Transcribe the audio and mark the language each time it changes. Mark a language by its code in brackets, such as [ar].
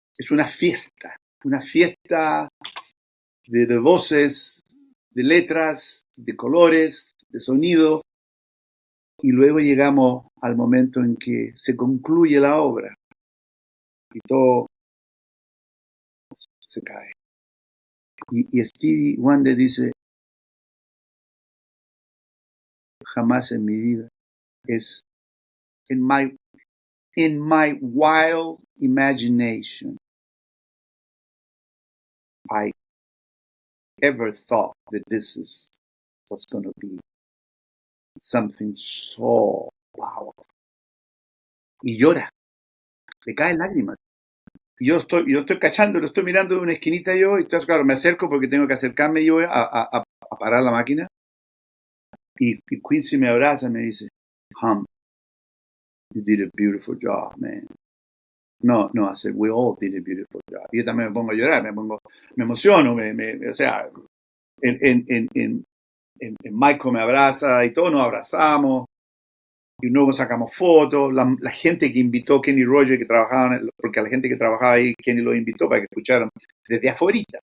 [es] una fiesta de voces, de letras, de colores, de sonido, y luego llegamos al momento en que se concluye la obra y todo se cae. Y Stevie Wonder dice, jamás en mi vida es [en] in my wild imagination I ever thought that this was going to be something so powerful. [es] Y llora, le caen lágrimas. Yo estoy cachando, lo estoy mirando de una esquinita yo, y entonces, claro, me acerco porque tengo que acercarme yo a parar la máquina. Y Quincy me abraza y me dice, Hum, [en] you did a beautiful job, man. No, I said, we all did a beautiful job. [es] Y yo también me pongo a llorar, me emociono, o sea, en Michael me abraza y todos nos abrazamos. Y luego sacamos fotos, la gente que invitó Kenny Rogers, que trabajaban, porque a la gente que trabajaba ahí, Kenny los invitó para que escucharan desde afuera.